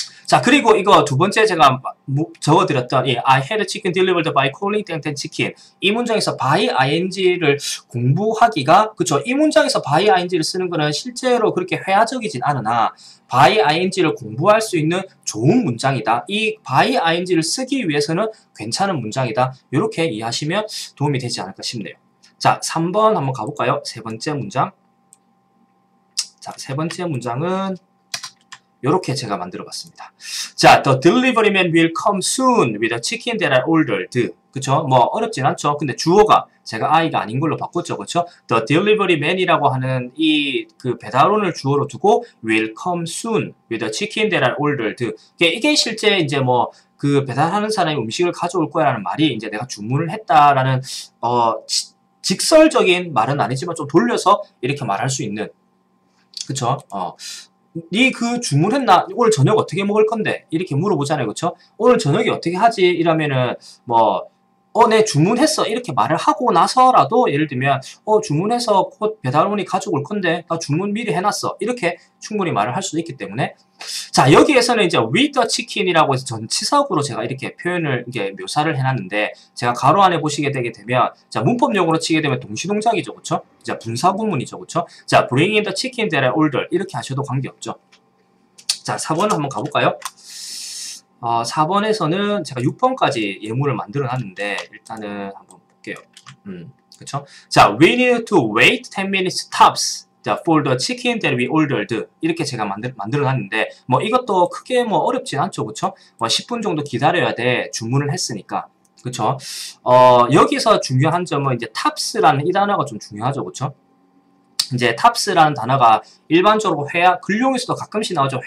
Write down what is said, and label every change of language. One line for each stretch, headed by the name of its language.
Korean: 자 그리고 이거 두 번째 제가 적어드렸던 이
English: I had chicken delivered by calling
Korean: 땡땡 치킨 이 문장에서 by ing를 공부하기가 그쵸 이 문장에서 by ing를 쓰는 거는 실제로 그렇게 회화적이진 않으나 by ing를 공부할 수 있는 좋은 문장이다. 이 by ing를 쓰기 위해서는 괜찮은 문장이다. 이렇게 이해하시면 도움이 되지 않을까 싶네요. 자 3번 한번 가볼까요? 세 번째 문장. 자 세 번째 문장은 요렇게 제가 만들어 봤습니다.
English: 자, the delivery man will come soon with a chicken that I ordered.
Korean: 그쵸? 뭐, 어렵진 않죠. 근데 주어가 제가 I가 아닌 걸로 바꿨죠. 그쵸? the delivery man이라고 하는 이 그 배달원을 주어로 두고
English: will come soon with a chicken that I ordered.
Korean: 이게 실제 이제 뭐, 그 배달하는 사람이 음식을 가져올 거야 라는 말이 이제 내가 주문을 했다라는, 직설적인 말은 아니지만 좀 돌려서 이렇게 말할 수 있는. 그쵸? 니 그 주문했나? 오늘 저녁 어떻게 먹을 건데? 이렇게 물어보잖아요. 그쵸? 오늘 저녁이 어떻게 하지? 이러면은, 네, 주문했어. 이렇게 말을 하고 나서라도, 예를 들면, 주문해서 곧 배달원이 가져올 건데, 나 주문 미리 해놨어. 이렇게 충분히 말을 할 수도 있기 때문에. 자, 여기에서는 이제
English: with the chicken
Korean: 이라고 해서 전치사구로 제가 이렇게 표현을, 이게 묘사를 해놨는데, 제가 가로 안에 보시게 되게 되면, 자, 문법용어로 치게 되면 동시동작이죠. 그쵸? 자, 분사구문이죠. 그쵸?
English: 자, bring in the chicken that I ordered.
Korean: 이렇게 하셔도 관계없죠. 자, 4번을 한번 가볼까요? 4번에서는 제가 6번까지 예문을 만들어 놨는데, 일단은 한번 볼게요. 그쵸?
English: 자, we need to wait 10 minutes tops. 자, for the chicken that we ordered.
Korean: 이렇게 제가 만들어 놨는데, 뭐 이것도 크게 뭐 어렵진 않죠. 그쵸? 10분 정도 기다려야 돼. 주문을 했으니까. 그쵸? 여기서 중요한 점은 이제 tops라는 이 단어가 좀 중요하죠. 그쵸? 이제 tops라는 단어가 일반적으로 글용에서도 가끔씩 나오죠.